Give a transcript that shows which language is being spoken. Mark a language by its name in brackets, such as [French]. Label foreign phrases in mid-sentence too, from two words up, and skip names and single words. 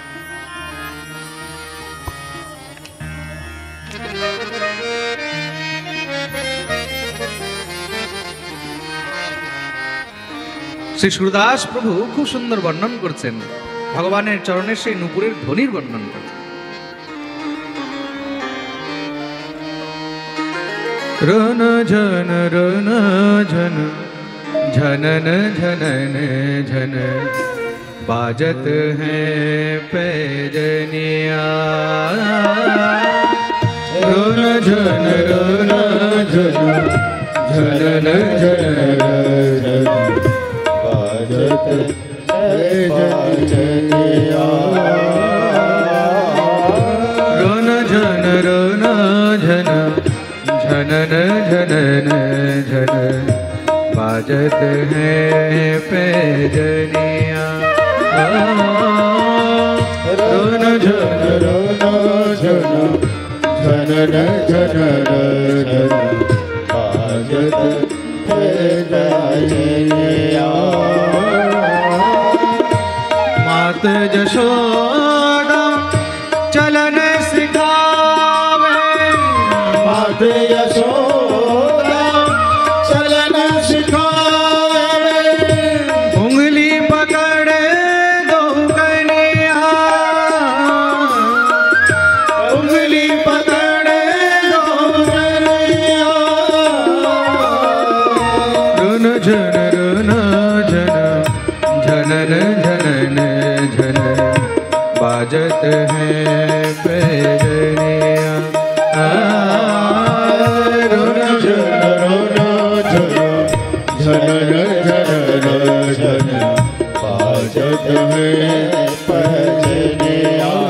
[Bangla] শ্রী সুরদাস প্রভু খুব সুন্দর বর্ণন করছেন, ভগবানের চরণের সেই নুপুরের ধ্বনির বর্ণন করছেন। [Braj] রন ঝন রন ঝন ঝনন ঝনন ঝন बाजत है पैजनिया। रोन झन रोन झन झनन झनन बाजत है पैजनिया। रोन झन झन झनन झनन झन बाजत है पैजनिया। रोन झन झन झनन झनन झन बाजत है पैजनिया। मात जशोदा चलन सिखावे, मात यशोदा चलन सिखावे। उंगली पकड़े दो कन्या, उंगली पकड़े दो कन्या। रुन झन झन झनन झनन झन बाजत है पैजनिया। रुन झन झनन झनन झन बाजत है पैजनिया।